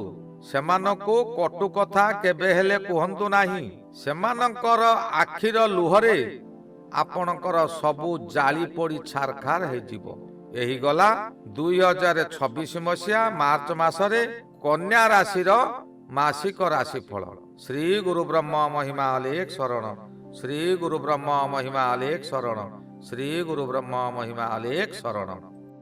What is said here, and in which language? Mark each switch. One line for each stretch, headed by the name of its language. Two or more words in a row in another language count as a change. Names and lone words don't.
Odia: ସେମାନଙ୍କୁ କଟୁ କଥା କେବେ ହେଲେ କୁହନ୍ତୁ ନାହିଁ। ସେମାନଙ୍କର ଆଖିର ଲୁହରେ ଆପଣଙ୍କର ସବୁ ଜଳି ପଡ଼ି ଛାରଖାର ହେଇଯିବ। ଏହି ଗଲା 2026 ମସିହା ମାର୍ଚ୍ଚ ମାସରେ କନ୍ୟା ରାଶିର ମାସିକ ରାଶିଫଳ। ଶ୍ରୀ ଗୁରୁ ବ୍ରହ୍ମ ମହିମା ଅଲେଖ ଶରଣ। ଶ୍ରୀ ଗୁରୁ ବ୍ରହ୍ମ ମହିମା ଅଲେଖ ଶରଣ। ଶ୍ରୀ ଗୁରୁ ବ୍ରହ୍ମ ମହିମା ଅଲେଖ ଶରଣ।